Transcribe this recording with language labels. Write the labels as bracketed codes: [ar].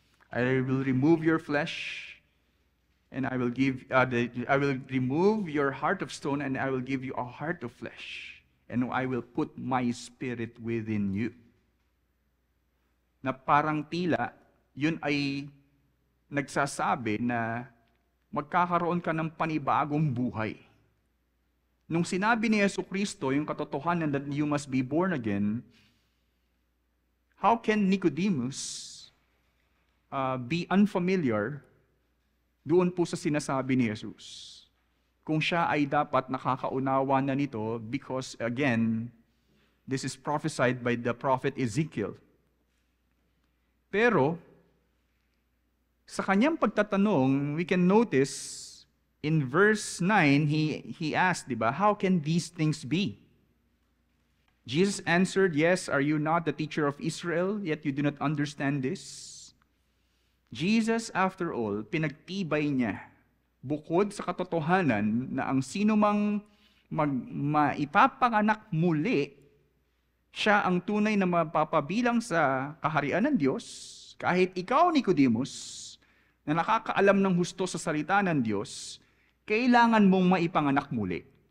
[en] I will remove your flesh, and I will remove your heart of stone, and I will give you a heart of flesh, and I will put my spirit within you. [tl] Na parang tila, yun ay nagsasabi na magkakaroon ka ng panibagong buhay. Nung sinabi ni Jesucristo yung katotohanan [en] that you must be born again, how can Nicodemus be unfamiliar [tl] doon po sa sinasabi ni [en] Jesus? [tl] Kung siya ay dapat nakakaunawa na nito, [en] because again, this is prophesied by the prophet Ezekiel. [tl] Pero, sa kanyang pagtatanong, [en] we can notice in verse 9, he asked, diba, how can these things be? Jesus answered, yes, are you not the teacher of Israel, yet you do not understand this? [tl] Jesus, after all, pinagtibay niya, bukod sa katotohanan na ang sino mang maipapanganak muli, siya ang tunay na mapapabilang sa kaharian ng Diyos, kahit ikaw, Nicodemus, na nakakaalam ng husto sa salita ng Diyos, kailangan mong maipanganak muli.